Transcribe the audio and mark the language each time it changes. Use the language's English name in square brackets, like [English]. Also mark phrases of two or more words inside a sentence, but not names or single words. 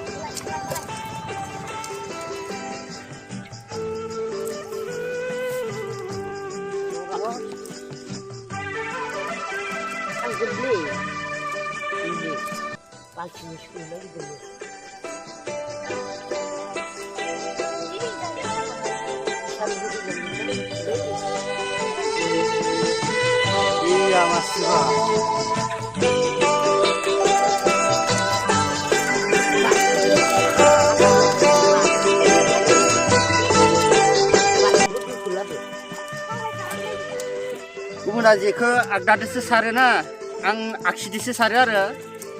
[Indonesian] Ang gede. Ini. Pagi sekolah lagi dulu. Iya Mas Sizow. [Bodo] गुबुना जेखौ आगदादोसो सारोना आं आगसिदोसो सारो आरो ना